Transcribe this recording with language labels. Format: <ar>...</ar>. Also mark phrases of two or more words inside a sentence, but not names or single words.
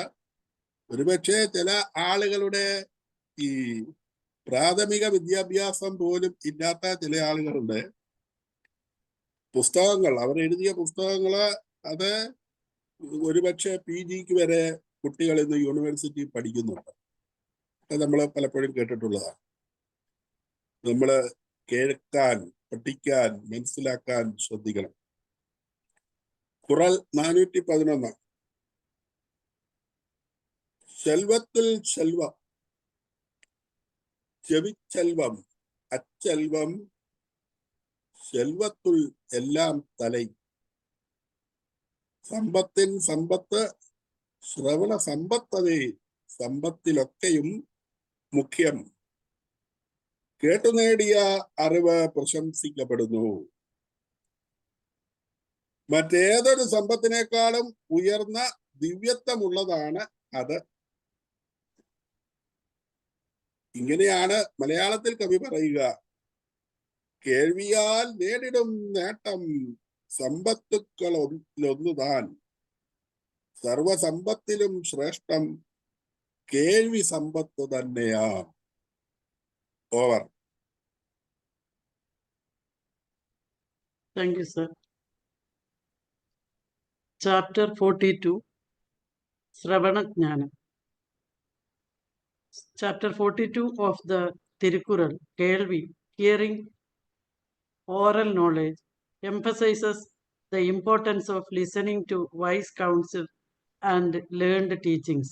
<ml>ഒരുപക്ഷെ ചില ആളുകളുടെ ഈ പ്രാഥമിക വിദ്യാഭ്യാസം പോലും ഇല്ലാത്ത ചില ആളുകളുടെ പുസ്തകങ്ങൾ, അവരെഴുതിയ പുസ്തകങ്ങള് അത് ഒരുപക്ഷെ PGക്ക് വരെ കുട്ടികൾ ഇന്ന് യൂണിവേഴ്സിറ്റി പഠിക്കുന്നുണ്ട്. അത് നമ്മൾ പലപ്പോഴും കേട്ടിട്ടുള്ളതാണ്. നമ്മൾ കേൾക്കാൻ, പഠിക്കാൻ, മനസ്സിലാക്കാൻ ശ്രദ്ധിക്കണം. ഖുറാൻ 411.</ml> <ta>செல்வத்தில் செல்வம், செவிச்செல்வம், அச்செல்வம், செல்வத்துள் எல்லாம் தலை.</ta> <ml>സമ്പത്തിൻ സമ്പത്ത്, ശ്രവണ സമ്പത്തതേ സമ്പത്തിലൊക്കെയും മുഖ്യം. കേട്ടു നേടിയ അറിവ് പ്രശംസിക്കപ്പെടുന്നു. മറ്റേതൊരു സമ്പത്തിനേക്കാളും ഉയർന്ന ദിവ്യത്വമുള്ളതാണ് അത്. ഇങ്ങനെയാണ് മലയാളത്തിൽ കവി പറയുക: കേൾവിയാൽ നേടിടും നേട്ടം സമ്പത്തുക്കളൊന്നുതാൻ, സർവസമ്പത്തിലും ശ്രേഷ്ഠം കേൾവി സമ്പത്ത് തന്നെയാണ്. ഓവർ.</ml> <en>Thank you, sir. Chapter 42, Sravana Jnana. Chapter 42 of the Tirukural, Kelvi, hearing, oral knowledge, emphasizes the importance of listening to wise counsel and learned teachings.</en>